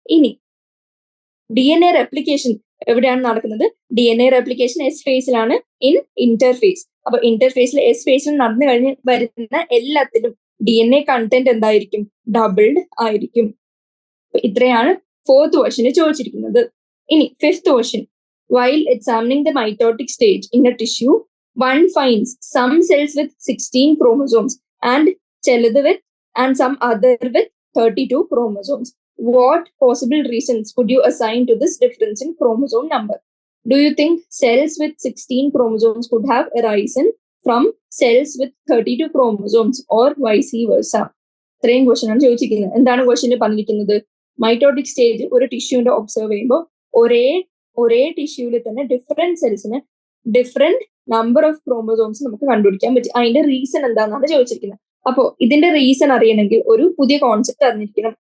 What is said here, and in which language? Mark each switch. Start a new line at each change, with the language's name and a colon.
Malayalam: ഇനി DNA replication എവിടെയാണ് നടക്കുന്നത്? DNA replication S ഫേസിലാണ്, in interface. അപ്പൊ ഇന്റർഫേസിൽ S ഫേസിൽ നടന്നു കഴിഞ്ഞ് വരുന്ന എല്ലാത്തിലും DNA കണ്ടന്റ് എന്തായിരിക്കും? ഡബിൾഡ് ആയിരിക്കും. ഇത്രയാണ് ഫോർത്ത് ക്വസ്റ്റ്യന് ചോദിച്ചിരിക്കുന്നത്.
English: ഇനി fifth question, while examining the mitotic stage in a tissue, one finds some cells with 16 chromosomes and some other with 32 chromosomes. What possible reasons could you assign to this difference in chromosome number? Do you think cells with 16 chromosomes could have arisen from cells with 32 chromosomes or vice versa?
Malayalam: ഇത്രയും question ആണ് ചോദിച്ചിരിക്കുന്നത്. എന്താണ് question പറഞ്ഞിരിക്കുന്നത്? Mitotic stage ഒരു ടിഷ്യൂവിന്റെ observe ചെയ്യുമ്പോൾ ഒരേ ടിഷ്യൂവിൽ തന്നെ different സെൽസിന് different number of chromosomes നമുക്ക് കണ്ടുപിടിക്കാൻ പറ്റും. അതിന്റെ റീസൺ എന്താണെന്നാണ് ചോദിച്ചിരിക്കുന്നത്. അപ്പോൾ ഇതിന്റെ റീസൺ അറിയണമെങ്കിൽ ഒരു പുതിയ കോൺസെപ്റ്റ് അറിഞ്ഞിരിക്കണം.